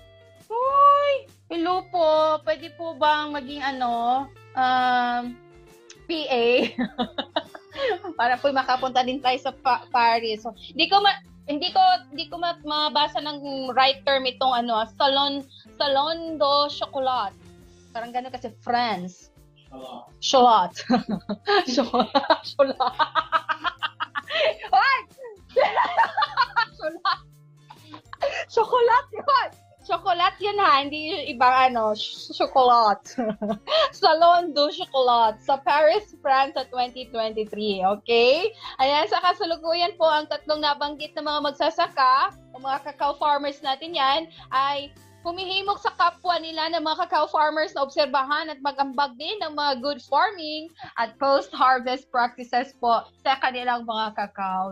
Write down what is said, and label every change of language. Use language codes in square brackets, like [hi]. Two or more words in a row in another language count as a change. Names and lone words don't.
[tl] Uy, hello po. Pwede po bang maging PA? Para po makapunta din tayo sa Paris. So, hindi ko mabasa ng [en] right term [tl] itong Salon do Chocolat. Parang gano'n kasi France. Chocolat. Chocolat. Ay! Chocolat. Chocolat yun. Chocolat yun ha, hindi yung ibang chocolat. Salon du Chocolat sa Paris, France sa 2023. Okay? Ayan, sa kasalukuyan po, ang tatlong nabanggit na mga magsasaka, o mga [en] cacao farmers [tl] natin yan, ay humihimok sa kapwa nila ng mga [en] cacao farmers [tl] na obserbahan at magambag din ng mga [en] good farming [tl] at [en] post-harvest practices [tl] po sa kanilang mga cacao.